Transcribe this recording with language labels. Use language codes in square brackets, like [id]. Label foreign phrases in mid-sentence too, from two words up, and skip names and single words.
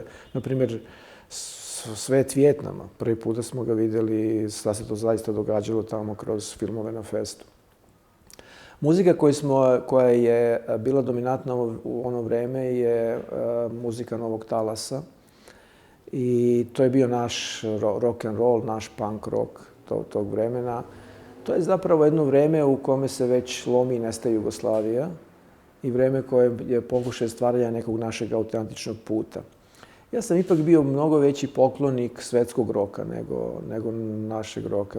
[sr] Na primjer, svet Vijetnama. Prvi puta smo ga vidjeli, šta se to zaista događalo tamo kroz filmove na festu. Muzika koja je bila dominantna u ono vreme je muzika Novog talasa. I to je bio naš [en] rock and roll, [sr] naš [en] punk rock [sr] tog vremena. To je zapravo jedno vreme u kome se već lomi i nestaje Jugoslavija i vreme koje je pokušaj stvaranja nekog našeg autentičnog puta. Ja sam ipak bio mnogo veći poklonik svetskog roka nego našeg roka.